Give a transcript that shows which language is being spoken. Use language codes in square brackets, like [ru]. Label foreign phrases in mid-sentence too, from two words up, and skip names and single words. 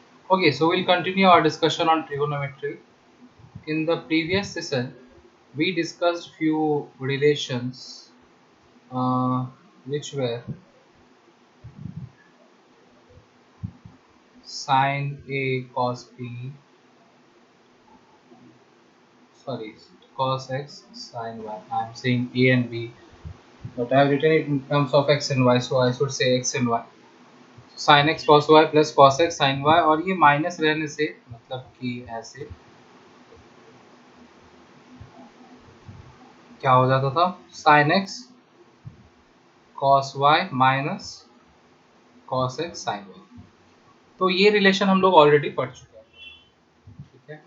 [en] Okay, so we'll continue our discussion on trigonometry. In the previous session, we discussed few relations uh, which were sine A cos B, sorry, cos X sine Y. I'm saying A and B, but I've written it in terms of X and Y, so I should say X and Y. Sin X cos Y plus cos X sin Y, [hi] और ये माइनस रहने से मतलब कि ऐसे क्या हो जाता था [en] sin X cos Y minus cos X sin Y. [hi] तो ये रिलेशन हम लोग ऑलरेडी पढ़ चुके हैं, ठीक है।